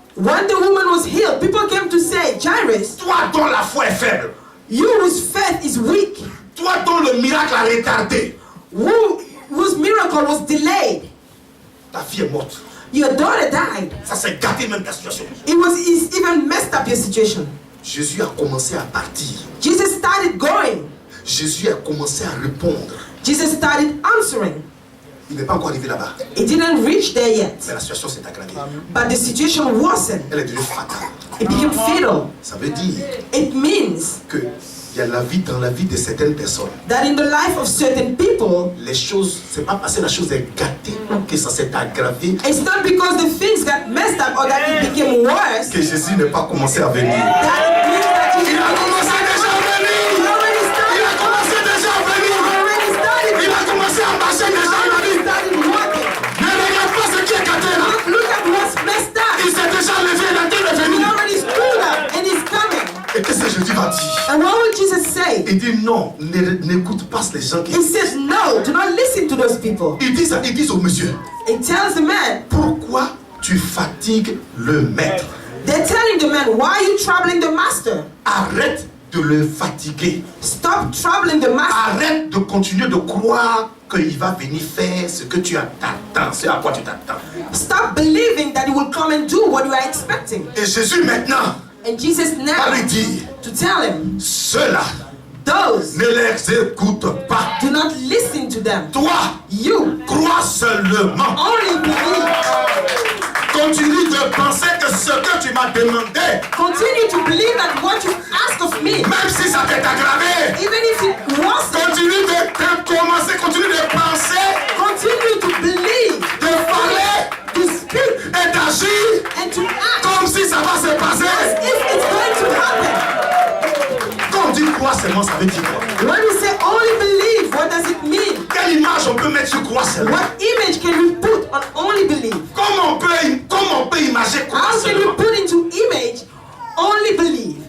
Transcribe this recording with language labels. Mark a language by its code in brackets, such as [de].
[en] when the woman was healed, people came to say, Jairus, [fr] toi dont la foi est faible, [en] you whose faith is weak, [fr] toi dont le miracle a retardé, [en] whose miracle was delayed, [fr] ta fille est morte. [en] your daughter died. [fr] Ça s'est gâté même ta situation. [en] It's even messed up your situation. [fr] Jésus a commencé à partir. [en] Jesus started going. [fr] Jésus a commencé à répondre. [en] Jesus started answering. [fr] Il n'est pas encore arrivé là-bas. [en] It didn't reach there yet, [fr] Mais la situation s'est aggravée. [en] but the situation worsened. [fr] Elle est devenue fatale. [en] It became fatal. [fr] Ça veut dire [en] It means [fr] que il y a la vie dans la vie de certaines personnes. [en] that in the life of certain people, [fr] Les choses, c'est pas parce que la chose est gâtée que ça s'est aggravé [en] it's not because the things got messed up or that it became worse [fr] que Jésus n'est pas commencé à venir. [en] that it means that [fr] Il a commencé déjà à venir. [en] already [fr] Il [en] started. [fr] a commencé déjà à venir. [en] Already started. [fr] Il a commencé à marcher déjà à [en] Already [fr] venir. [en] started walking. [fr] Ne regarde pas ce qui est gâté là. [en] Look at what's messed [fr] Il [en] up. [fr] s'est déjà levé, il a été [en] He [fr] revenu. [en] already stood up and he's coming. [fr] Et qu'est-ce que Jésus va dire? [en] And what will Jesus say? [fr] Il dit non, n'écoute pas les gens qui... [en] He says, no, do not listen to those people. [fr] Ils disent au monsieur, [en] He tells the man, [fr] pourquoi tu fatigues le maître? [en] they're telling the man, why are you troubling the master? [fr] Arrête de le fatiguer. [en] Stop troubling the master. [fr] Arrête de continuer de croire qu'il va venir faire ce que tu t'attends, ce à quoi tu t'attends. [en] Stop believing that he will come and do what you are expecting. [fr] Et Jésus maintenant [en] And Jesus [fr] va [en] now [fr] lui dire, [en] to tell him, [fr] ceux-là, [en] those, [fr] ne les écoute pas. [en] do not listen to them. [fr] Toi, [en] You [fr] crois seulement. [en] only believe. [fr] Continue de penser que ce que tu m'as demandé, [en] Continue to believe that what you ask of me, [fr] même si ça t'est aggravé, [en] even if it wasn't, [fr] continue de penser, [en] continue to believe, [fr] de parler [en] to speak, [fr] et d'agir [en] and to act [fr] comme si ça va se [en] as [fr] passer. [en] if it's going to happen. [fr] Quand on dit croire seulement, ça veut dire quoi? [en] When we say only believe, what does it mean? [fr] Quelle image on peut mettre sur croire seulement? [en] What image can we put on only believe? [fr] Comment on peut imaginer croire [en] How can we [fr] seulement? [en] put into image only believe?